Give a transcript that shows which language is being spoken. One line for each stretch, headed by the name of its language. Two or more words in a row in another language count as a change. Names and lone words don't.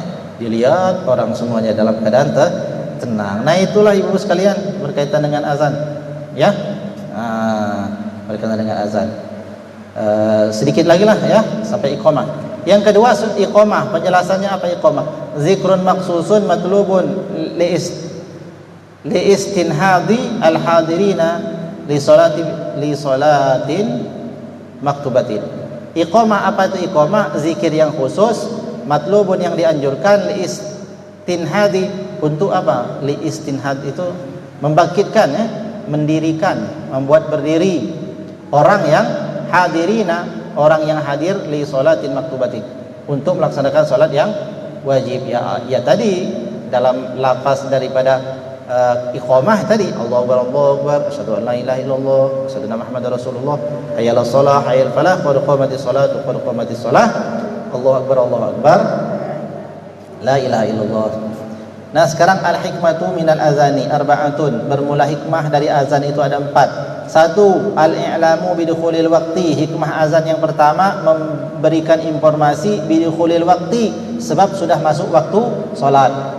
Indonesian: Dilihat orang semuanya dalam keadaan tenang. Nah, itulah ibu sekalian berkaitan dengan azan. Ya. Berkaitan dengan azan. Sedikit lagi lah ya sampai iqamah. Yang kedua iqamah, penjelasannya apa iqamah?
Arabic: ذكر مخصوص مطلوب لاستنهاض الحاضرين لصلاة مكتوبة.
Indonesian: Iqamah apa itu iqamah? Zikir yang khusus, matlubun yang dianjurkan,
Arabic: لاستنهاض
Indonesian: untuk apa? Li istinhad itu membangkitkan ya, mendirikan, membuat berdiri orang yang hadirina, orang yang hadir
Arabic: لصلاة مكتوبة,
Indonesian: untuk melaksanakan sholat yang wajib. Ya tadi dalam lafaz daripada iqamah tadi,
Arabic: الله أكبر، أشهد أن لا إله إلا الله، أشهد أن محمدا رسول الله، حي على الصلاة، حي على الفلاح، قد قامت الصلاة، قد قامت الصلاة، الله أكبر، لا إله إلا الله.
Indonesian: Nah, sekarang
Arabic: الحكمة من الأذان أربعة.
Indonesian: Bermula hikmah dari azan itu ada 4. 1.
Arabic: الإعلام بدخول الوقت.
Indonesian: Hikmah azan yang pertama memberikan informasi
Arabic: بدخول الوقت,
Indonesian: sebab sudah masuk waktu sholat.